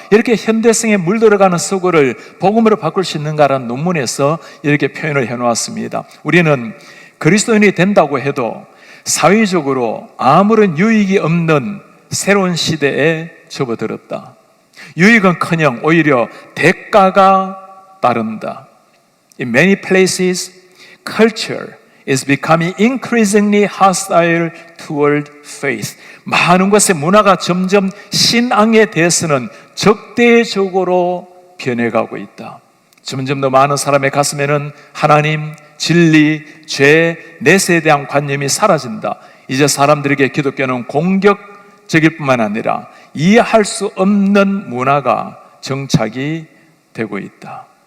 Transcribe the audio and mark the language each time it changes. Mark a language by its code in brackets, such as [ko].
[ko] 이렇게 현대성에 물들어가는 서구를 복음으로 바꿀 수 있는가라는 논문에서 이렇게 표현을 해놓았습니다. 우리는 그리스도인이 된다고 해도 사회적으로 아무런 유익이 없는 새로운 시대에 접어들었다. 유익은커녕 오히려 대가가 따른다. [en] In many places, culture is becoming increasingly hostile toward faith. [ko] 많은 곳의 문화가 점점 신앙에 대해서는 적대적으로 변해가고 있다. 점점 더 많은 사람의 가슴에는 하나님, 진리, 죄, 내세에 대한 관념이 사라진다. 이제 사람들에게 기독교는 공격적일 뿐만 아니라 이해할 수 없는 문화가 정착이 되고 있다.